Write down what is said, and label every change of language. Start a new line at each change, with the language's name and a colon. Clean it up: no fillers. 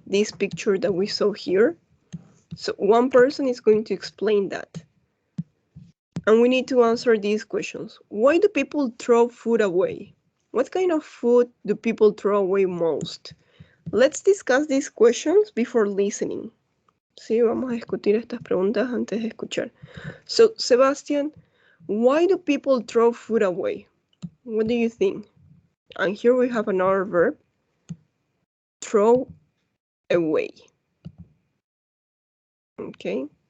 English: This picture that we saw here. So one person is going to explain that. And we need to answer these questions. Why do people throw food away? What kind of food do people throw away most? Let's discuss these questions before listening.
Spanish: Sí, vamos a discutir estas preguntas antes de escuchar.
English: So, Sebastian, why do people throw food away? What do you think? And here we have another verb, throw away. Okay.